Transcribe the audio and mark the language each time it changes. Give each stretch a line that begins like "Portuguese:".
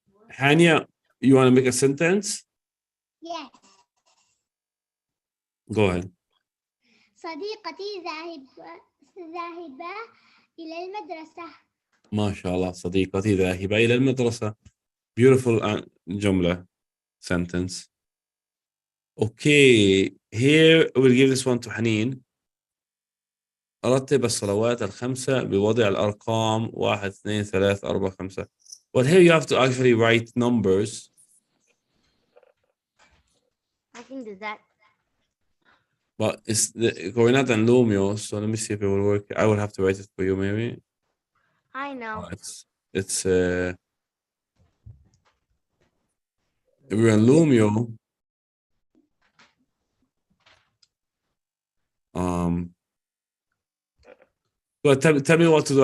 English: Hania, you want to make a sentence? Yes. Go ahead.
Arabic: صديقتي ذاهبة إلى المدرسة. ما شاء الله. صديقتي ذاهبة إلى المدرسة.
English: Beautiful جملة, sentence. Okay, here we'll give this one to Haneen.
Arabic: رتب الصلوات الخمسة بوضع الأرقام 1 2 3 4 5.
English: Well, here you have to actually write numbers. I can do that. But it's Coordinate and Lumio, so let me see if it will work. I will have to write it for you, maybe. I know. It's if we're in Lumio, well, tell me what to do.